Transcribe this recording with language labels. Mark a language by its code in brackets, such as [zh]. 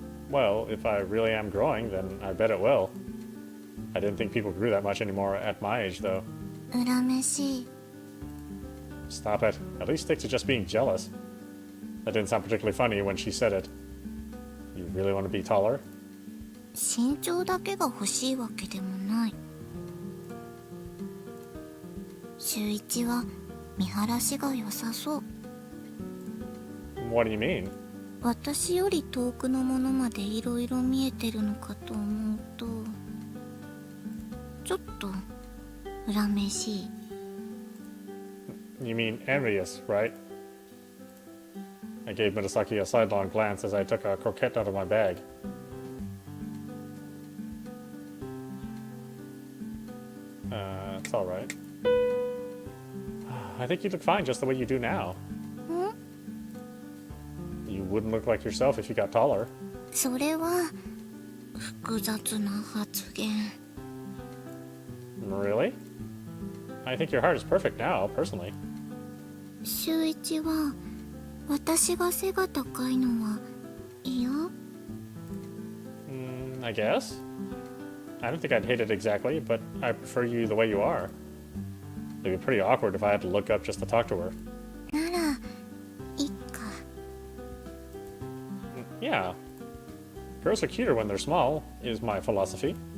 [en] Well, if I really am growing, then I bet it will. I didn't think people grew that much anymore at my age, though. [ja] 恨めしい。 [en] Stop it. At least stick to just being jealous. That didn't sound particularly funny when she said it. You really want to be taller? [ja] 身長だけが欲しいわけでもない。週一は見晴らしが良さそう。 [en] What do you mean? [ja] 私より遠くのものまでいろいろ見えてるのかと思うと、ちょっと恨めしい。 [en] You mean envious, right? I gave Murasaki a sidelong glance as I took a croquette out of my bag. It's alright. I think you look fine just the way you do now. You wouldn't look like yourself if you got taller. [ja] それは複雑な発言。 [en] Really? I think your heart is perfect now, personally. [ja] 週一は私が背が高いのは嫌？ [en] I guess. I don't think I'd hate it exactly, but I prefer you the way you are. It'd be pretty awkward if I had to look up just to talk to her. [ja] ならいっか。 [en] Yeah. Girls are cuter when they're small, is my philosophy.